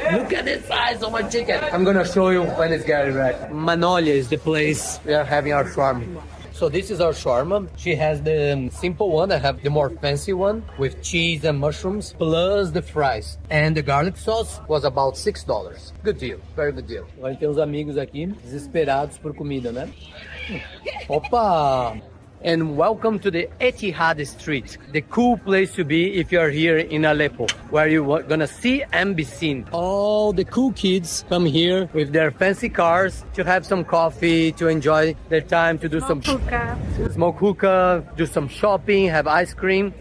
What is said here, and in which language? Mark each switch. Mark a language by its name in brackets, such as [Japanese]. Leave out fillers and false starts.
[English] Look at the size of my chicken. I'm gonna show you when it's getting ready. Manolia is the place we are having our shawarma. So this is our shawarma. She has the simple one. I have the more fancy one with cheese and mushrooms plus the fries. And the garlic sauce was about $6. Good deal. Very good deal. [Portuguese] Agora tem uns amigos aqui desesperados por comida, né? Opa! [English] And welcome to the Etihad Street, the cool place to be if you are here in Aleppo, where you're gonna see and be seen. All the cool kids come here with their fancy cars to have some coffee, to enjoy their time, to do some smoke hookah, do some shopping, have ice cream.